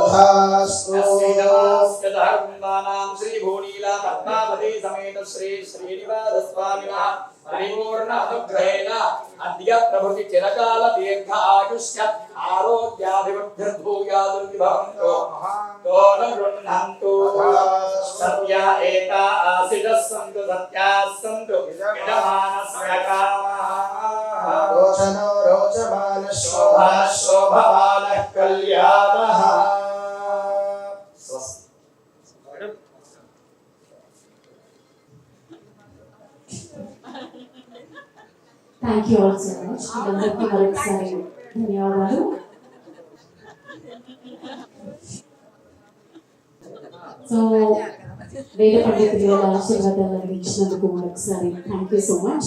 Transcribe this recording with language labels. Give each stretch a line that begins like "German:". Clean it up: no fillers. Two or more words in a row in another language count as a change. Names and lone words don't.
Sanskrit: यस्य कुटुम्बानां श्रीभूनीला पद्मावती समेत श्री श्रीनिवासस्वामिनः परिपूर्ण अनुग्रहेण अद्य प्रभृति चिरकाल दीर्घ आयुष्य आरोग्याभिवृद्धिर्भूयादुरिति भवन्तो कोडगुण्णन्तु सत्या एता आसिजः सन्तु सत्याः सन्तु यजमानस्य कामाः रोचनो रोचमानः शोभा शोभमानः कल्याणः
English: Thank you all so much.
Telugu: అందరికీ మరొకసారి ధన్యవాదాలు. సో వేద పండితుల ఆశీర్వాదాలు అందించినందుకు మరొకసారి
English: thank you so much.